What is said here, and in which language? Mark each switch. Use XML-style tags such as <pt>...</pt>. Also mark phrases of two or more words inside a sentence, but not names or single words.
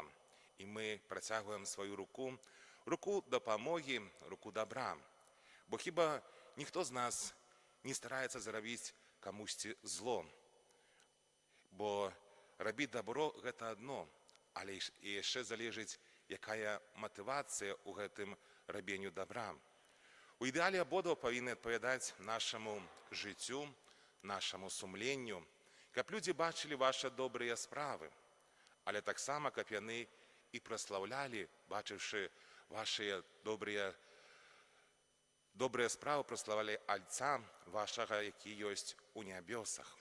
<uk>І ми протягуємо свою руку допомоги, руку добра. Бо хіба ніхто з нас не старається зробити комусь зло. Бо робити добро – це одно, але і ще залежить, яка мотивація у гэтым робленню добра. У ідеалі обидва повинні відповідати нашому життю, нашому сумленню, щоб люди бачили ваші добрі справи, але так само, щоб вони і прославляли, бачивши ваші добрі справи, прославляли Отця вашого, який є у небесах.</uk>